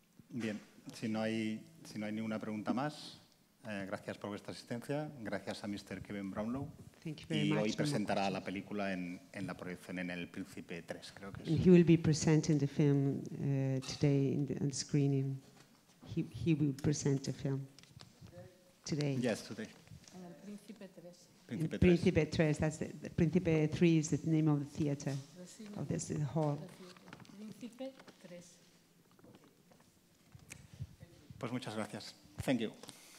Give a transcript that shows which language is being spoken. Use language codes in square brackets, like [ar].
[es] Bien, si no hay ninguna pregunta más, gracias por vuestra asistencia, gracias a Mr. Kevin Brownlow. [en] Thank you very [es] Y [en] much. [es] hoy presentará la película en la proyección en El Príncipe 3, creo que es. [en] And he will be presenting the film today on the screening. He will present the film today. Yes, today. [es] En el Príncipe 3. Príncipe 3. [en] Príncipe 3, that's the Príncipe 3 is the name of the theater, of this hall. Príncipe 3. [es] Pues muchas gracias. [en] Thank you.